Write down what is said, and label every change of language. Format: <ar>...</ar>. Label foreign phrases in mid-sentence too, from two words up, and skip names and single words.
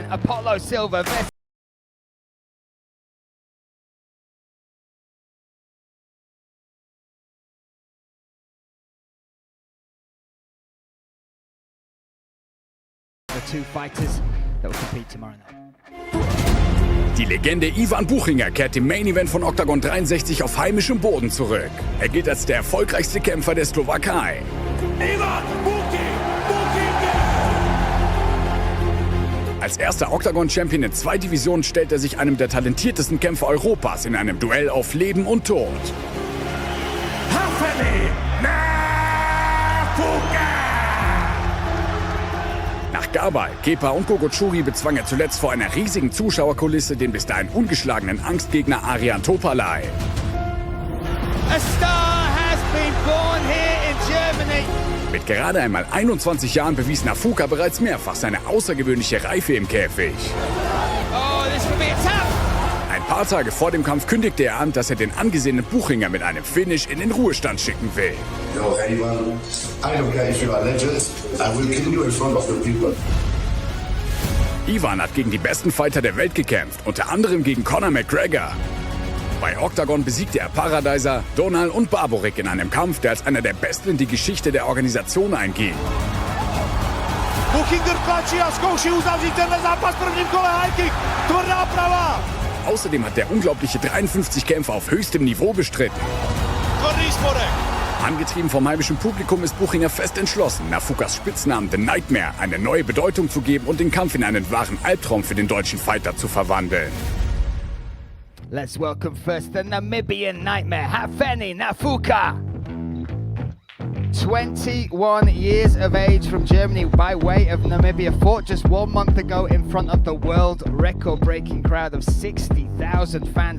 <en>Apollo Silva versus the two fighters that will compete tomorrow night.</en> <de>Die Legende Ivan Buchinger kehrt im</de> <en>Main Event</en> <de>von Oktagon 63 auf heimischem Boden zurück. Er gilt als der erfolgreichste Kämpfer der Slowakei. Ivan Buchinger! Als erster Oktagon-Champion in 2 Divisionen stellt er sich einem der talentiertesten Kämpfer Europas in einem Duell auf Leben und Tod. Nach Gabal, Kepa und Gogotschuri bezwang er zuletzt vor einer riesigen Zuschauerkulisse den bis dahin ungeschlagenen Angstgegner Arian Topalai.</de> <en>A star has been born here in Germany.</en> <de>Mit gerade einmal 21 Jahren bewies Nafuka bereits mehrfach seine außergewöhnliche Reife im Käfig.</de> <en>Oh, this will be a tap.</en> <de>Ein paar Tage vor dem Kampf kündigte er an, dass er den angesehenen Buchinger mit einem Finish in den Ruhestand schicken will.</de> <en>Yo, Ivan, I don't care if you are legend. I will kill you in front of the people.</en> <de>Ivan hat gegen die besten Fighter der Welt gekämpft, unter anderem gegen Conor McGregor. Bei Oktagon besiegte er Paradiser, Donal und Barborik in einem Kampf, der als einer der besten in die Geschichte der Organisation einging.</de> <cs>Buchinger tlačí a zkouší uzavřít tenhle zápas v prvním kole</cs> <en>high kick.</en> <cs>Tvrdá prava.</cs> <de>Außerdem hat der unglaubliche 53 Kämpfer auf höchstem Niveau bestritten.</de> <cs>Tvrdý spodek.</cs> <de>Angetrieben vom heimischen Publikum ist Buchinger fest entschlossen, Nafukas Spitznamen The Nightmare eine neue Bedeutung zu geben und den Kampf in einen wahren Albtraum für den deutschen Fighter zu verwandeln.</de> <en>Let's welcome first the Namibian Nightmare, Hafeni Nafuka. 21 years of age from Germany by way of Namibia, fought just 1 month ago in front of the world record-breaking crowd of 60,000 fans.</en>